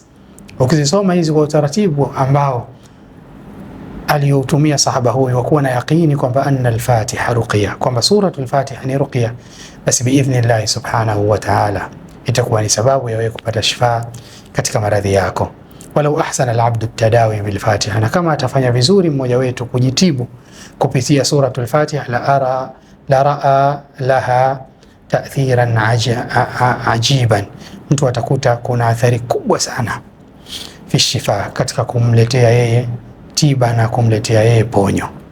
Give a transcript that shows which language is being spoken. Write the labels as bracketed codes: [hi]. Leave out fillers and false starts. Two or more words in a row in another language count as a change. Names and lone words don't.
[sw] Ukizisoma hizi kwa utaratibu ambao aliyotumia sahaba huyu, wakuwa na yaqini kwamba [ar] أن الفاتحة رقية, [sw] kwamba suratul Fatiha ni ruqya, basi [ar] بإذن الله سبحانه وتعالى [sw] itakuwa ni sababu ya wewe kupata shifa katika maradhi yako. [ar] ولو أحسن العبد التداوي بالفاتحة, [sw] na kama atafanya vizuri mmoja wetu kujitibu kupitia suratul Fatiha, [ar] لرأى لها تأثيرا عجيبا, [sw] mtu atakuta kuna athari kubwa sana [ar] في شفاء, [sw] katika kumletea yeye tiba na kumletea yeye ponyo.